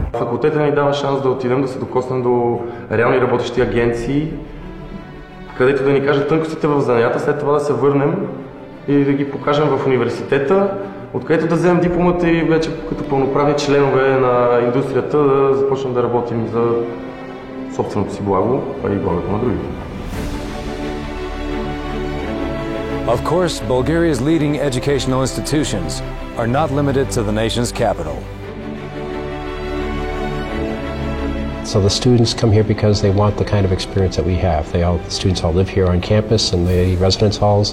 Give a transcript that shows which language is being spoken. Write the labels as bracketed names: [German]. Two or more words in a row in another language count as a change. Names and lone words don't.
[Bulgarian] Факултетът ни дава шанс да отидем, да се докоснем до реални работещи агенции, където да ни кажат тънкостите в занятията, след това да се върнем и да ги покажем в университета, откъдето да вземем дипломата и вече като пълноправни членове на индустрията да започнем да работим за собственото си благо, а и благото на другите. [English] Of course, Bulgaria's leading educational institutions are not limited to the nation's capital. So the students come here because they want the kind of experience that we have. The students all live here on campus in the residence halls.